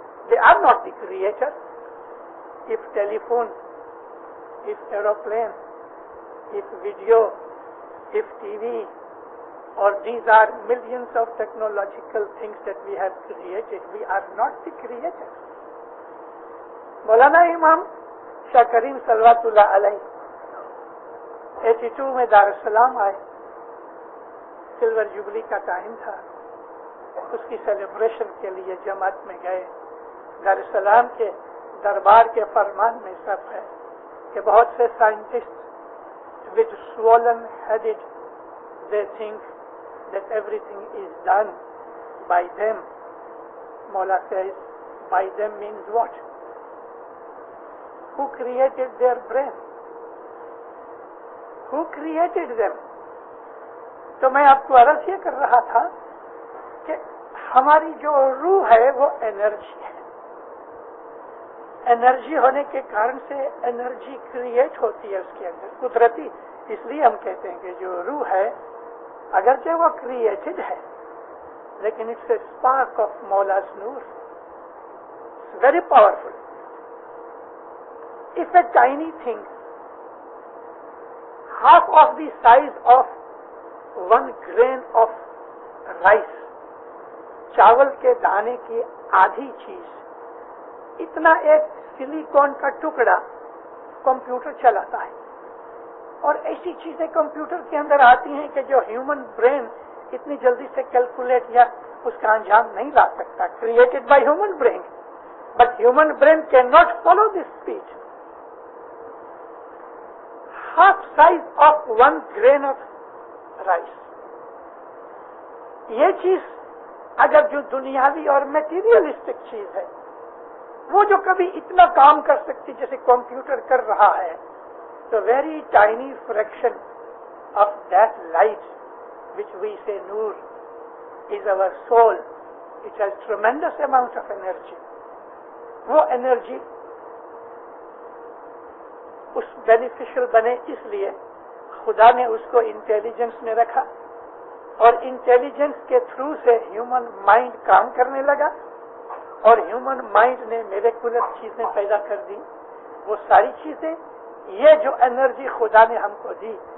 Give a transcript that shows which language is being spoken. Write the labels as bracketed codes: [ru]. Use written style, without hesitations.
[en] They are not the creator. If telephone, if aeroplane, if video, if TV, or these are millions of technological things that we have created, we are not the creator. [ur] مولانا امام شاہ کریم صلوات اللہ علیہ 82 میں دار السلام آئے. Silver jubilee کا time تھا، اس کی سیلیبریشن کے لیے جماعت میں گئے. دار السلام کے دربار کے فرمان میں سب ہے کہ بہت سے scientist [en] with swollen headed they think that everything is done by them. Mawla says, by them means what? Who created their brain? Who created them? [ur] تو میں آپ کو عرض یہ کر رہا تھا کہ ہماری جو روح ہے وہ انرجی ہے. انرجی ہونے کے کارن سے انرجی کریٹ ہوتی ہے اس کے اندر قدرتی. اس لیے ہم کہتے ہیں کہ جو روح ہے اگرچہ وہ کریٹڈ ہے لیکن [en] It's a spark of مولاز نور. It's very powerful. It's a tiny thing half of the size of 1 grain of rice, [ur] چاول کے دانے کی آدھی چیز، اتنا ایک سلیکون کا ٹکڑا کمپیوٹر چلاتا ہے. اور ایسی چیزیں کمپیوٹر کے اندر آتی ہیں کہ جو ہیومن برین اتنی جلدی سے کیلکولیٹ یا اس کا انجام نہیں لا سکتا. [en] Created by human brain, but human brain can not follow this speed. half size of 1 grain of rice. [ur] یہ چیز اگر جو دنیاوی اور میٹیریلسٹک چیز ہے وہ جو کبھی اتنا کام کر سکتی جیسے کمپیوٹر کر رہا ہے، تو [en] very tiny fraction of that light which we say [ur] Noor is our soul. [en] It has tremendous amount of energy. [ur] وہ انرجی اس بینیفیشل بنے اس لیے خدا نے اس کو انٹیلیجنس میں رکھا، اور انٹیلیجنس کے تھرو سے ہیومن مائنڈ کام کرنے لگا، اور ہیومن مائنڈ نے میریکولر چیزیں پیدا کر دی. وہ ساری چیزیں، یہ جو انرجی خدا نے ہم کو دی،